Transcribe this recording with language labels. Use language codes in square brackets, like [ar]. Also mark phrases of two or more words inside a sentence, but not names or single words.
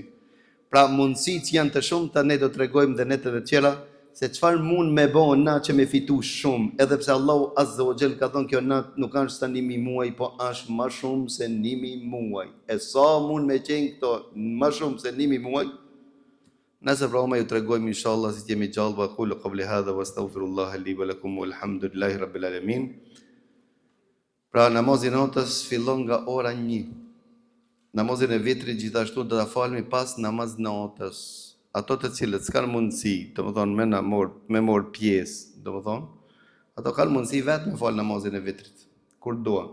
[sq] Pra mundësit që janë të shumë, ta ne do të regojmë dhe netët e tjera, se çfarë mund me bo na që me fitu shumë, edhe pse Allahu [ar] عز وجل [sq] ka thonë kjo natë nuk është sa 1000 muaj, po është më shumë se 1000 muaj. E sa mund me qenë këto më shumë se 1000 muaj? Nëse pra ju të regojmë inshallah si jemi gjallë, [ar] وأقول قولي هذا وأستغفر الله لي ولكم والحمد لله رب العالمين. [sq] Pra namazi natës fillon nga ora 1. Namazin e vitrit gjithashtu do ta falmi pas namaz natës. Ato të cilët s'kan mundësi, domethënë me mor pjesë, domethënë, ato kanë mundësi vetë me fal namazin e vitrit kur duan.